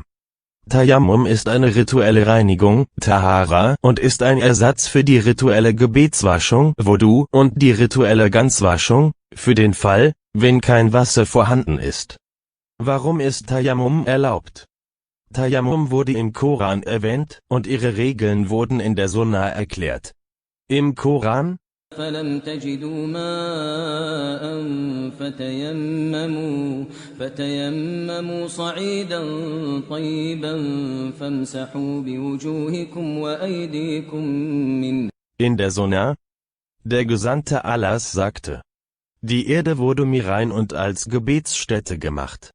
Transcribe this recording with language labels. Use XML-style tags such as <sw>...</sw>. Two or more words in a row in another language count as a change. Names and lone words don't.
<de>Tayammum ist eine rituelle Reinigung, Tahara, und ist ein Ersatz für die rituelle Gebetswaschung, Wudu, und die rituelle Ganzwaschung, für den Fall, wenn kein Wasser vorhanden ist. Warum ist Tayammum erlaubt? Tayammum wurde im Koran erwähnt, und ihre Regeln wurden in der Sunna erklärt. Im Koran:</de> <ar>فَلَمْ تَجِدُوا مَاءً فَتَيَمَّمُوا صَعِيدًا طَيِّبًا فَامْسَحُوا بِوُجُوهِكُمْ وَأَيْدِيكُمْ مِنْهُ.</ar> <de>In der Sunna: Der Gesandte Allahs sagte: Die Erde wurde mir rein und als Gebetsstätte gemacht.</de>